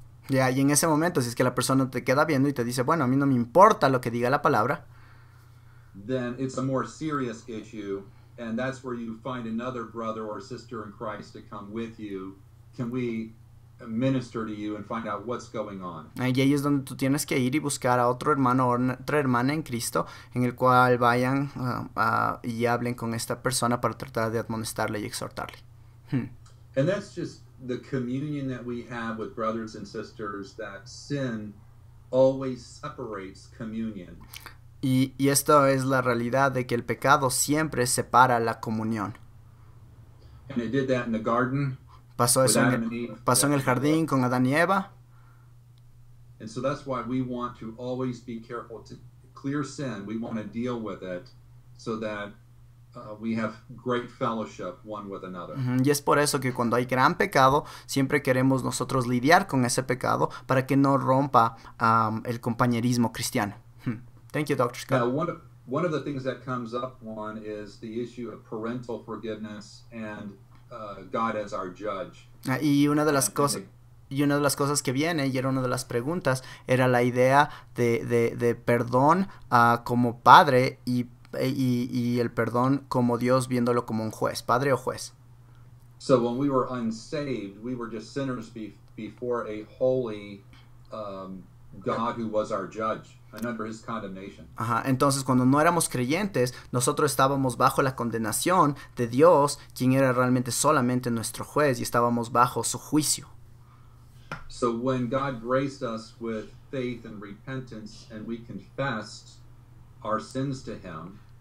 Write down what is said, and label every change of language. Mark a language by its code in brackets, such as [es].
[es] Ya, y en ese momento, si es que la persona te queda viendo y te dice, bueno, a mí no me importa lo que diga la palabra, [en] then it's a more serious issue, and that's where you find another brother or sister in Christ to come with you. Can we minister to you and find out what's going on? [es] Y ahí es donde tú tienes que ir y buscar a otro hermano o otra hermana en Cristo, en el cual vayan y hablen con esta persona para tratar de admonestarle y exhortarle. [en] And that's just the communion that we have with brothers and sisters, that sin always separates communion. [es] Y esto es la realidad de que el pecado siempre separa la comunión. [en] And it did that in the garden. [es] Pasó eso en el jardín con Adán y Eva. [en] And so that's why we want to always be careful to clear sin. We want to deal with it so that we have great fellowship one with another. [es] Y es por eso que cuando hay gran pecado, siempre queremos nosotros lidiar con ese pecado para que no rompa el compañerismo cristiano. [en] Thank you, Dr. Scott. Now, one of the things that comes up, one, is the issue of parental forgiveness and God as our judge. [es] Y una de las cosas... Y una de las cosas que viene, y era una de las preguntas, era la idea de perdón como padre y el perdón como Dios viéndolo como un juez, padre o juez. [en] So when we were unsaved, we were just sinners before a holy God who was our judge and under his condemnation. [es] Ajá, entonces cuando no éramos creyentes, nosotros estábamos bajo la condenación de Dios, quien era realmente solamente nuestro juez, y estábamos bajo su juicio. [en] So when God graced us with faith and repentance and we confessed our sins to him,